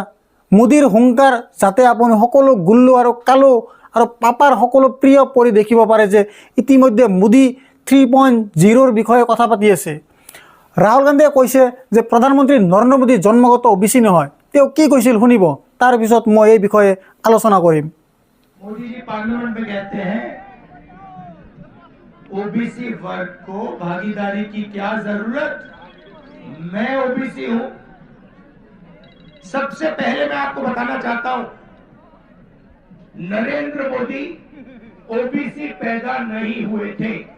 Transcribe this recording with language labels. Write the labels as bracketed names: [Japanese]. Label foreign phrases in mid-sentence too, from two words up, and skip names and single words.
[Assamese] মোদীৰ হুংকাৰ যাতে আপুনি সকলো গুল্লু আৰু কালু আৰু পাপাৰ সকলো প্ৰিয় পৰি দেখিব পাৰে যে ইতিমধ্যে মোদী 3.0ৰ বিষয়ে কথা পাতি আছে। ৰাহুল গান্ধীয়ে কৈছে যে প্ৰধানমন্ত্ৰী নৰেন্দ্ৰ মোদী জন্মগত OBC নহয়। তেওঁ কি কৈছিল শুনিব, তাৰপিছত মই এই বিষয়ে আলোচনা কৰিম। [Hindi] मोदी जी पार्लियामेंट में कहते हैं OBC वर्ग को भागीदारी की क्या जरूरत, मैं OBC हूं। सबसे पहले मैं आपको बताना चाहता हूं, नरेंद्र मोदी OBC पैदा नहीं हुए थे।